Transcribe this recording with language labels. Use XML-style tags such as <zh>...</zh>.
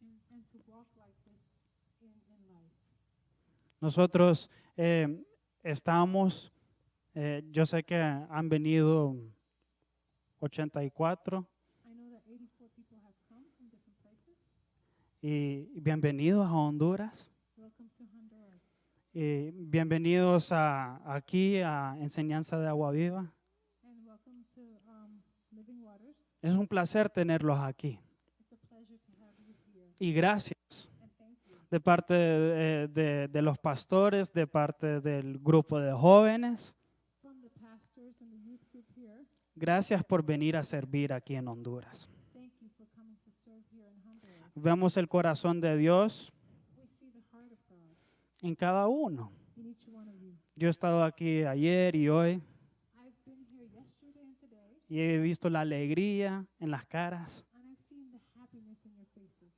<en>And to walk like this in life.</en> <es>Nosotros estamos, yo sé que han venido 84</es> <en>I know that 84 people have come from different places.</en> <es>y bienvenidos a Honduras.</es> <en>Welcome to Honduras.</en> <es>Y bienvenidos aquí a Enseñanza de Agua Viva.</es> <en>And welcome to Living Waters.</en> <es>Es un placer tenerlos aquí.</es> <en>It's a pleasure to have you here.</en> <es>Y gracias</es> <en>And thank you.</en> <es>de parte de los pastores, de parte del grupo de jóvenes.</es> <en>From the pastors and the youth group here,</en> <es>Gracias por venir a servir aquí en Honduras.</es> <en>thank you for coming to serve here in Honduras.</en> <es>Vemos el corazón de Dios</es> <en>We see the heart of God</en> <es>en cada uno.</es> <en>in each one of you.</en> <es>Yo he estado aquí ayer y hoy</es> <en>I've been here yesterday and today,</en> <es>y he visto la alegría en las caras</es> <en>and I've seen the happiness in your faces</en>